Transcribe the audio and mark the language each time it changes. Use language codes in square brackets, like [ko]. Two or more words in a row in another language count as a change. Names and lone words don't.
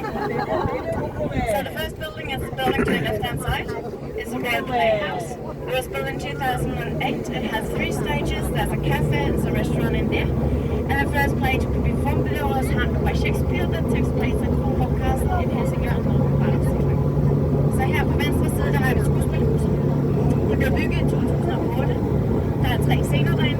[en] So the first building is the building to the left-hand side. It's a Royal Playhouse. It was built in 2008. It has 3 stages. There's a cafe, there's a restaurant in there. And the first play to be performed below was handled by Shakespeare that takes place at Kronborg Castle in Helsingør, Norge. [da] Så her på venstre side, der har vi et skuespilhus. Det blev bygget i 2008. Der er 3 scener derinde.